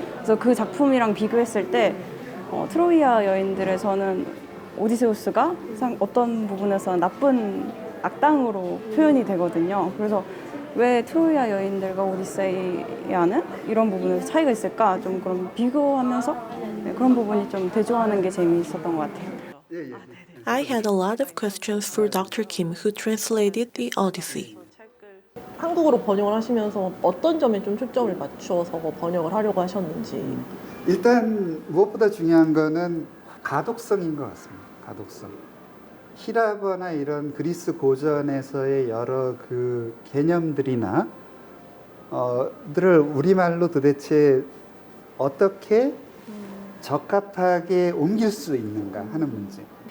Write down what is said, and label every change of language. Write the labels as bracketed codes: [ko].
[ko] 그래서 그 작품이랑 비교했을 때 트로이아 여인들에서는 오디세우스가 어떤 부분에서 나쁜 악당으로 표현이 되거든요. 그래서 왜 트로이아 여인들과 오디세이아는 이런 부분에서 차이가 있을까? 좀 그런 비교하면서 그런 부분이 좀 대조하는 게 재미있었던 것 같아요. [en] I had a lot of questions for Dr. Kim, who translated the Odyssey. [ko] 한국어로 번역을 하시면서 어떤 점에 좀 초점을 맞춰서 번역을 하려고 하셨는지. 일단 무엇보다 중요한 거는 가독성인 것 같습니다. 가독성. 히라거나 이런 그리스 고전에서의 여러 그 개념들이나 들을 우리말로 도대체 어떻게 적합하게 옮길 수 있는가 하는 문제.